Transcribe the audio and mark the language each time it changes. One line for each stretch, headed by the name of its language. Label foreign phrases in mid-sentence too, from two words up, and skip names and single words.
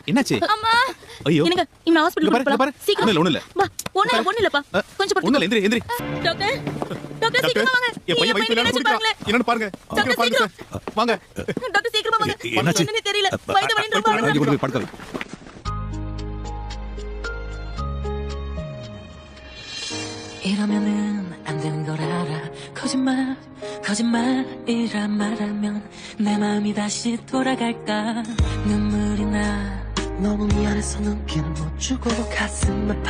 Tamil: என்னாச்சு? அம்மா. ஐயோ. என்னங்க, இவன ஹாஸ்பிடலுக்கு போலாம். சீக்கிரம். ஒண்ணு இல்ல. வா. ஒண்ணு இல்லப்பா. கொஞ்சம் படுத்து. ஒண்ணு இல்ல, எந்திரி. டாக்டர். டாக்டர் சீக்கிரம் வாங்க. என் பையன் வயித்துல குடிக்குறான். என்னன்னு பாருங்க. சீக்கிரம் பாருங்க சார். வாங்க. டாக்டர் சீக்கிரம் வாங்க. என்னாச்சு? என்னன்னு தெரியல. வயித்து வலி ரொம்ப இங்க கொண்டு போய் படுக்க வை.
Korean: 이러면은 안 되는 걸 알아. 거짓말이란 말하면 내 마음이 다시 돌아갈까. 눈물이 나 너무 미안해서 눈길을 못 주고 가슴 아파.